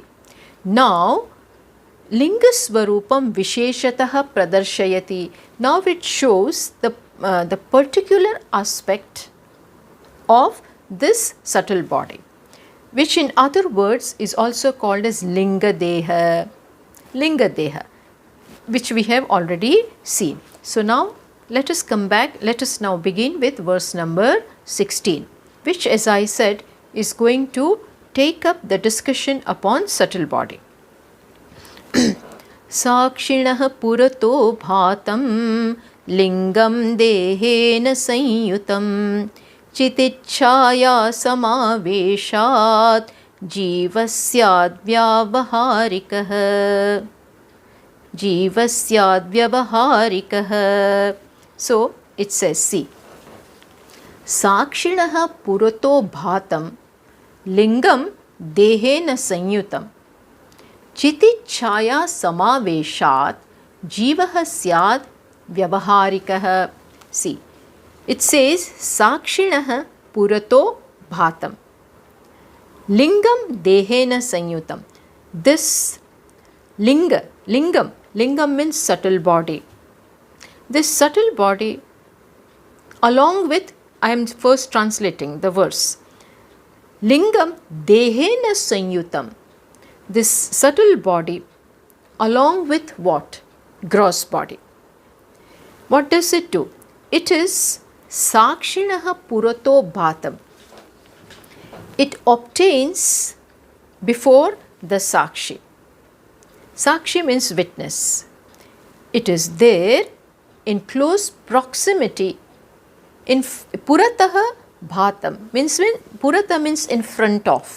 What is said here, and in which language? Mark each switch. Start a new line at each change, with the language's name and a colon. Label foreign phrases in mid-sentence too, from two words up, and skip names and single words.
English: Now,
Sanskrit: लिङ्ग स्वरूपं विशेषतः प्रदर्शयति,
English: now it shows the particular aspect of this subtle body, which in other words is also called as
Sanskrit: लिङ्ग देह,
English: which we have already seen. So now let us come back, let us now begin with verse number 16, which, as I said, is going to take up the discussion upon subtle body.
Sanskrit: साक्षिणः पुरतो भातं लिङ्गं देहेन संयुतम् चितिच्छाया समावेशात् जीवस्याद् व्यावहारिकः.
English: So it says, see,
Sanskrit: साक्षिणः पुरतो भातं लिङ्गं देहेन संयुतम् चितिच्छाया समावेशात् जीवः स्याद् व्यावहारिकः.
English: See, it says
Sanskrit: साक्षिणः पुरतो भातं लिङ्गं देहेन संयुतम्.
English: This lingam means subtle body. This subtle body, along with, I am first translating the verse,
Sanskrit: लिङ्गं देहेन संयुतम्,
English: this subtle body along with what? Gross body. What does it do? It is
Sanskrit: साक्षिणः पुरतो भातम्.
English: It obtains before the Sakshi. Sakshi means witness. It is there in close proximity. In
Sanskrit: पुरतः भातम्
English: means, when Purata means in front of.